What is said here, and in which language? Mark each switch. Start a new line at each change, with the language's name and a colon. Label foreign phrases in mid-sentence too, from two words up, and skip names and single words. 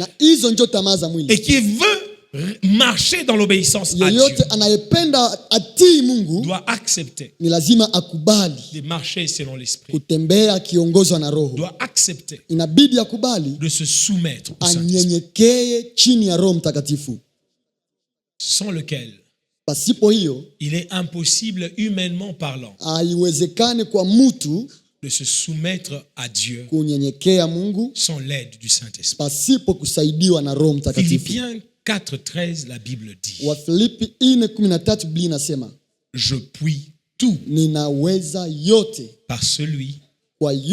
French: Et qui veut marcher dans l'obéissance à Dieu doit accepter de marcher selon l'esprit, doit accepter de se soumettre au Saint-Esprit. sans lequel
Swahili: pasipo hiyo
French: il est impossible humainement parlant
Swahili: haiwezekani kwa mtu
French: de se soumettre à Dieu
Swahili: kunyenyekea Mungu
French: sans l'aide du Saint-Esprit.
Swahili: Pasipo kusaidiwa na Roho Mtakatifu.
French: Philippiens 4:13 la Bible dit.
Swahili: Wa Filipi 4:13 Biblia inasema,
French: je puis tout
Swahili: ninaweza yote
French: par celui
Swahili: kwa